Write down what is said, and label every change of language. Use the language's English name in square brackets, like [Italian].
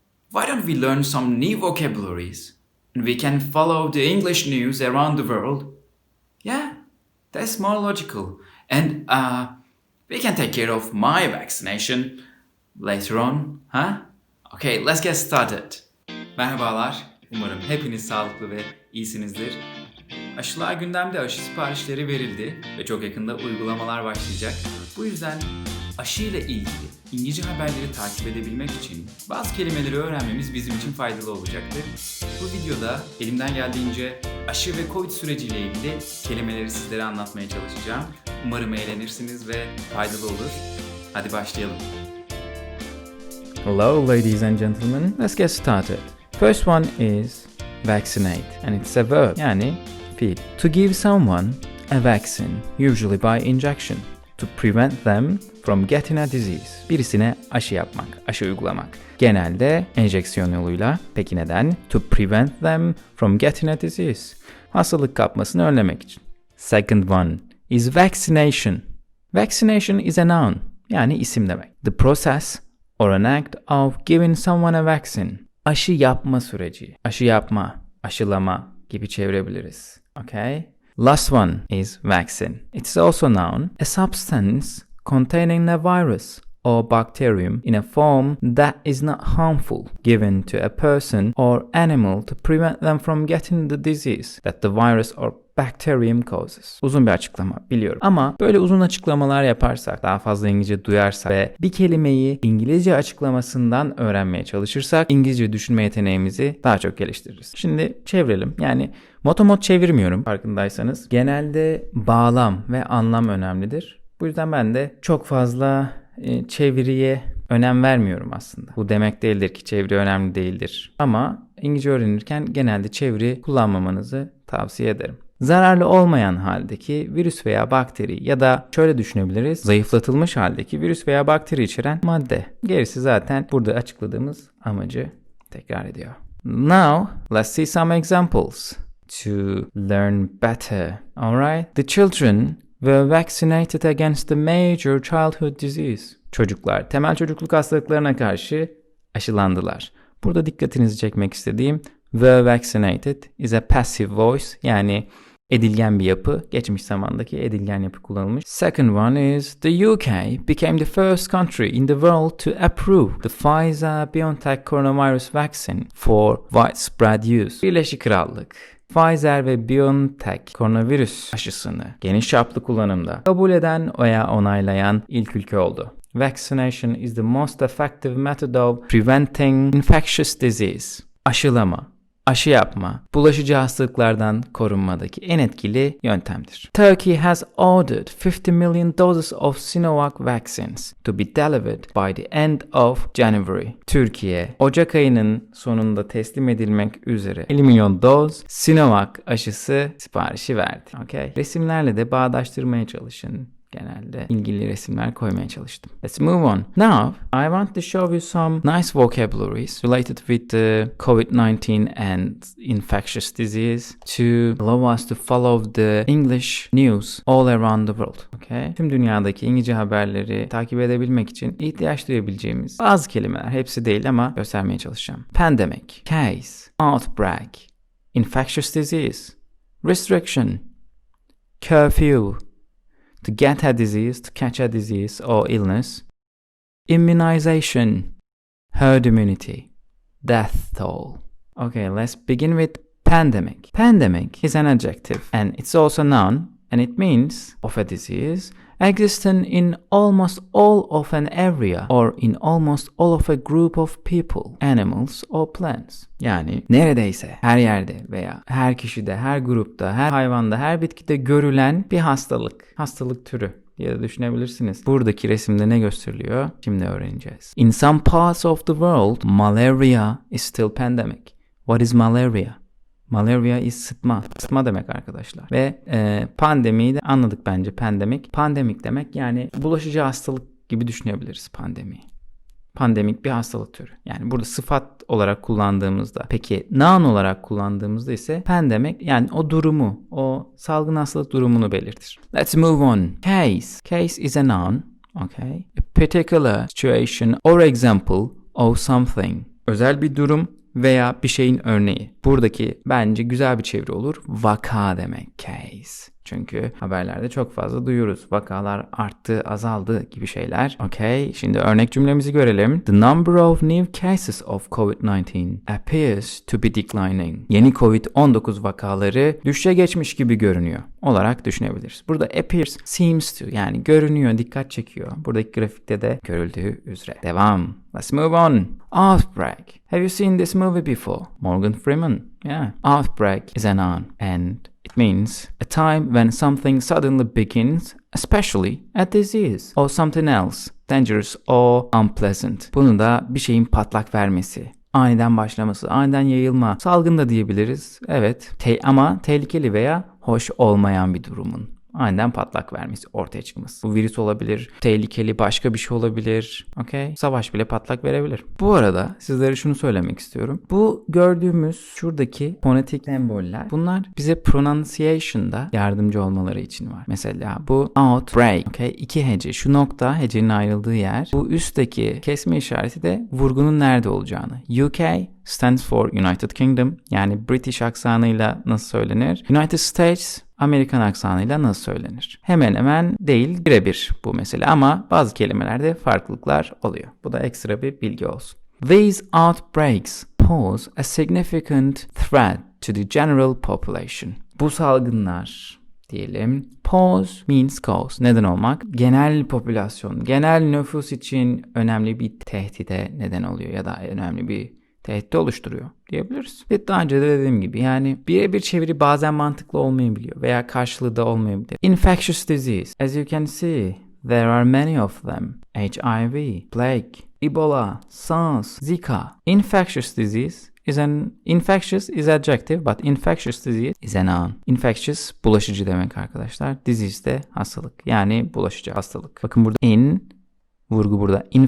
[English] Why don't we learn some new vocabularies and we can follow the English news around the world? Yeah, that's more logical. And we can take care of my vaccination later on, huh? Okay, let's get started. [Turkish] Merhabalar. Umarım hepiniz sağlıklı ve iyisinizdir. Aşılar gündemde, aşı siparişleri verildi ve çok yakında uygulamalar başlayacak. Bu yüzden aşı ile ilgili İngilizce haberleri takip edebilmek için bazı kelimeleri öğrenmemiz bizim için faydalı olacaktır. Bu videoda elimden geldiğince aşı ve Covid süreciyle ilgili kelimeleri sizlere anlatmaya çalışacağım. Umarım eğlenirsiniz ve faydalı olur. Hadi başlayalım. [English] Hello ladies and gentlemen, let's get started. First one is vaccinate and it's a verb [Turkish] yani fiil. [English] To give someone a vaccine, usually by injection, to prevent them from getting a disease. [Turkish] Birisine aşı yapmak, aşı uygulamak. Genelde enjeksiyon yoluyla. Peki neden? [English] To prevent them from getting a disease. [Turkish] Hastalık kapmasını önlemek için. [English] Second one is vaccination. Vaccination is a noun [Turkish] yani isim demek. [English] The process or an act of giving someone a vaccine. [Turkish] Aşı yapma süreci. Aşı yapma, aşılama gibi çevirebiliriz. [English] Okay? Last one is vaccine. It's also noun, a substance containing a virus or bacterium in a form that is not harmful, given to a person or animal to prevent them from getting the disease that the virus or bacterium causes. [Turkish] Uzun bir açıklama biliyorum. Ama böyle uzun açıklamalar yaparsak, daha fazla İngilizce duyarsak ve bir kelimeyi İngilizce açıklamasından öğrenmeye çalışırsak İngilizce düşünme yeteneğimizi daha çok geliştiririz. Şimdi çevirelim. Yani motomot çevirmiyorum farkındaysanız. Genelde bağlam ve anlam önemlidir. Bu yüzden ben de çok fazla çeviriye önem vermiyorum aslında. Bu demek değildir ki çeviri önemli değildir. Ama İngilizce öğrenirken genelde çeviri kullanmamanızı tavsiye ederim. Zararlı olmayan haldeki virüs veya bakteri ya da şöyle düşünebiliriz, zayıflatılmış haldeki virüs veya bakteri içeren madde. Gerisi zaten burada açıkladığımız amacı tekrar ediyor. [English] Now, let's see some examples to learn better. Alright? The children were vaccinated against the major childhood disease. [Turkish] Çocuklar temel çocukluk hastalıklarına karşı aşılandılar. Burada dikkatinizi çekmek istediğim [English] were vaccinated is a passive voice [Turkish] yani edilgen bir yapı. Geçmiş zamandaki edilgen yapı kullanılmış. [English] Second one is the UK became the first country in the world to approve the Pfizer-BioNTech coronavirus vaccine for widespread use. [Turkish] Birleşik Krallık Pfizer ve BioNTech koronavirüs aşısını geniş çaplı kullanımda kabul eden veya onaylayan ilk ülke oldu. [English] Vaccination is the most effective method of preventing infectious disease. [Turkish] Aşılama, aşı yapma, bulaşıcı hastalıklardan korunmadaki en etkili yöntemdir. [English] Turkey has ordered 50 million doses of Sinovac vaccines to be delivered by the end of January. [Turkish] Türkiye, Ocak ayının sonunda teslim edilmek üzere 50 milyon doz Sinovac aşısı siparişi verdi. Okay? Resimlerle de bağdaştırmaya çalışın. Genelde ilgili resimler koymaya çalıştım. [English] Let's move on. Now, I want to show you some nice vocabularies related with the COVID-19 and infectious disease to allow us to follow the English news all around the world. Okay? [Turkish] Tüm dünyadaki İngilizce haberleri takip edebilmek için ihtiyaç duyabileceğimiz bazı kelimeler, hepsi değil ama göstermeye çalışacağım. [English] Pandemic, case, outbreak, infectious disease, restriction, curfew, to get a disease, to catch a disease or illness, immunization, herd immunity, death toll. Okay, let's begin with pandemic. Pandemic is an adjective and it's also a noun and it means of a disease existing in almost all of an area or in almost all of a group of people, animals or plants. [Turkish] Yani neredeyse her yerde veya her kişide, her grupta, her hayvanda, her bitkide görülen bir hastalık türü diye de düşünebilirsiniz. Buradaki resimde ne gösteriliyor? Şimdi öğreneceğiz. [English] In some parts of the world, malaria is still pandemic. What is malaria? Malaria is [Turkish] sıtma. Sıtma demek arkadaşlar. Ve pandemiyi de anladık bence. Pandemik demek yani bulaşıcı hastalık gibi düşünebiliriz pandemiyi. Pandemik bir hastalık türü. Yani burada sıfat olarak kullandığımızda, peki noun olarak kullandığımızda ise pandemic yani o durumu, o salgın hastalık durumunu belirtir. [English] Let's move on. Case. Case is a noun. Okay. A particular situation or example of something. [Turkish] Özel bir durum veya bir şeyin örneği. Buradaki bence güzel bir çeviri olur. Vaka demek case. Çünkü haberlerde çok fazla duyuyoruz. Vakalar arttı, azaldı gibi şeyler. Okay, şimdi örnek cümlemizi görelim. [English] The number of new cases of COVID-19 appears to be declining. [Turkish] Yeni COVID-19 vakaları düşüşe geçmiş gibi görünüyor olarak düşünebiliriz. Burada [English] appears, seems to [Turkish] yani görünüyor, dikkat çekiyor. Buradaki grafikte de görüldüğü üzere. Devam. [English] Let's move on. Outbreak. Have you seen this movie before? Morgan Freeman. Yeah. Outbreak is a noun and it means a time when something suddenly begins, especially a disease or something else, dangerous or unpleasant. [Turkish] Bunu da bir şeyin patlak vermesi, aniden başlaması, aniden yayılma, salgın da diyebiliriz. Evet, ama tehlikeli veya hoş olmayan bir durumun aniden patlak vermesi, ortaya çıkması. Bu virüs olabilir, tehlikeli başka bir şey olabilir. Okay? Savaş bile patlak verebilir. Bu arada sizlere şunu söylemek istiyorum. Bu gördüğümüz şuradaki fonetik semboller, bunlar bize pronunciation'da yardımcı olmaları için var. Mesela bu outbreak, okay? 2 hece, şu nokta hecenin ayrıldığı yer. Bu üstteki kesme işareti de vurgunun nerede olacağını. [English] UK stands for United Kingdom, [Turkish] yani British aksanıyla nasıl söylenir? United States Amerikan aksanıyla nasıl söylenir? Hemen hemen değil, birebir bu mesele ama bazı kelimelerde farklılıklar oluyor. Bu da ekstra bir bilgi olsun. [English] These outbreaks pose a significant threat to the general population. [Turkish] Bu salgınlar diyelim. [English] Pose means cause. [Turkish] Neden olmak? Genel popülasyon, genel nüfus için önemli bir tehdide neden oluyor ya da önemli bir tehdit oluşturuyor diyebiliriz. Ve daha önce de dediğim gibi yani birebir çeviri bazen mantıklı olmayabiliyor veya karşılığı da olmayabilir. [English] Infectious disease. As you can see, there are many of them. HIV, plague, Ebola, SARS, Zika. Infectious disease infectious is adjective but infectious disease is a noun. [Turkish] Infectious bulaşıcı demek arkadaşlar. Disease de hastalık. Yani bulaşıcı hastalık. Bakın burada vurgu burada.